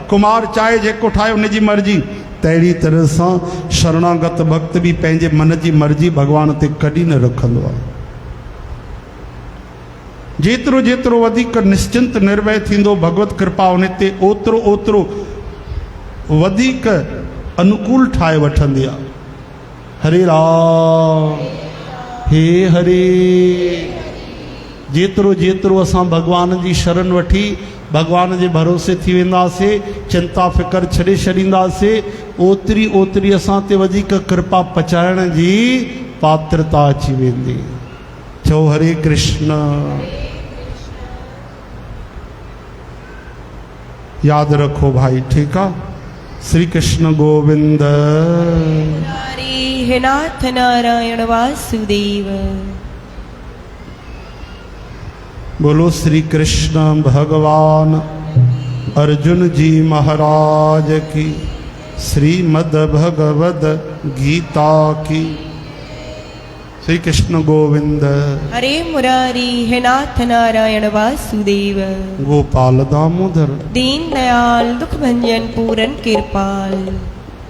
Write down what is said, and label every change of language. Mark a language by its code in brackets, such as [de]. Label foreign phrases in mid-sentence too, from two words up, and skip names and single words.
[sd] कुंभार चाहे जेको ठाहे उनजी मर्ज़ी। तहिड़ी तरह सां शरणागत भक्त बि पंहिंजे मन जी मर्ज़ी भॻवान ते कॾहिं न रखंदो आहे। जेतिरो जेतिरो वधीक निश्चिंत निर्भय थींदो भगवत कृपा उन ते, ओतिरो ओतिरो वधीक अनुकूल ठाहे वठंदी आहे। हरे राम। हे हरे। जेतिरो जेतिरो असां भॻवान जी शरण वठी भॻवान जे भरोसे थी वेंदासीं, चिंता फ़िकर छॾे छॾींदासीं, ओतिरी ओतिरी असां ते वधीक कृपा पचाइण जी पात्रता अची वेंदी। चओ हरे कृष्ण। याद रखो भाई, [hi] ठीक है। [sd] श्री कृष्ण गोविंद। हरे हे नाथ नारायण वासुदेव। [hi] बोलो श्री कृष्ण भगवान अर्जुन जी महाराज की, श्रीमद् भगवद गीता की। श्री कृष्ण गोविंद। हरे मुरारी हे नाथ नारायण वासुदेव। गोपाल दामोदर। दीन दयाल दुख भंजन पूरन कृपाल।